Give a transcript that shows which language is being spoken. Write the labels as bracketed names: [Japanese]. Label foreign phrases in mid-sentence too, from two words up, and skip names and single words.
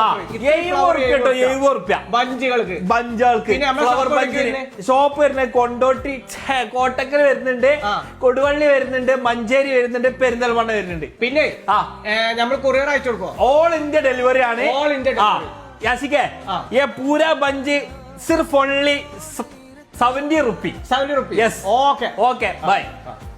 [Malayalam] 70 ബഞ്ചുകൾക്ക് ഫ്ലവർ ബഞ്ചിന് ഷോപ്പ് വരുന്നത് കൊണ്ടോട്ടി കോട്ടക്കൽ വരുന്നുണ്ട്, കൊടുവള്ളി വരുന്നുണ്ട്, മഞ്ചേരി വരുന്നുണ്ട്, പെരിന്തൽമണ്ണ വരുന്നുണ്ട്. പിന്നെ നമ്മൾ കൊറിയർ അയച്ചു കൊടുക്കും. [English] All India delivery ആണ്. All India [Hindi] यासिके ये पूरा बंज सिर्फ ओनली 70 रुपी. ₹70. [English] Yes. Okay. Okay. Bye.